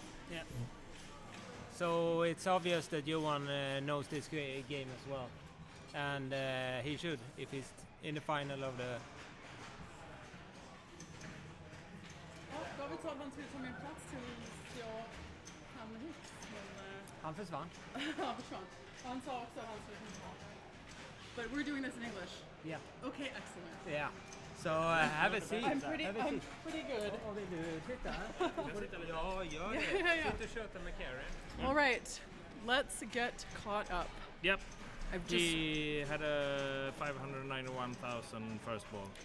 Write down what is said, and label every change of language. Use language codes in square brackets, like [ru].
[en] Yeah. So it's obvious that Johan knows this game as well, and he should if he's in the final of the. [sv] Ja, då har vi sa att han skulle ta min plats tills jag kom hit. Men Han försvann. han försvann. Han sa också att han skulle komma tillbaka. [en] But we're doing this in English. Yeah. Okay, excellent. Yeah. So have a seat. I'm pretty good. [sv] Och vill du sitta? Ja, gör det. [en] Yeah. [sv] Sitt och köta med Karen. [en] All right, let's get caught up. Yep. I've just He had a 591,000 first ball.